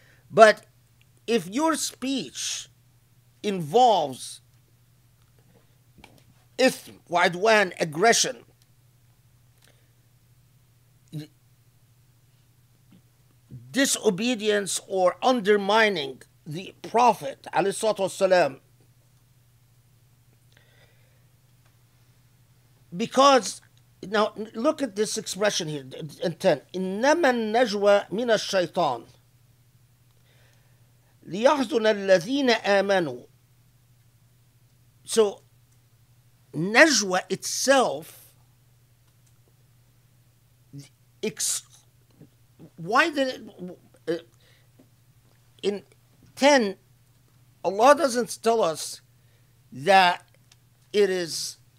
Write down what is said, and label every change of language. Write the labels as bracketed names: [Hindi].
[English] But if your speech involves ithm, وعدوان, aggression, disobedience or undermining the Prophet ﷺ, because now look at this expression here in 10. [Arabic] إنما النجوى من الشيطان ليحزن الذين آمنوا. [English] So najwa itself, why did it in 10, Allah doesn't tell us that it is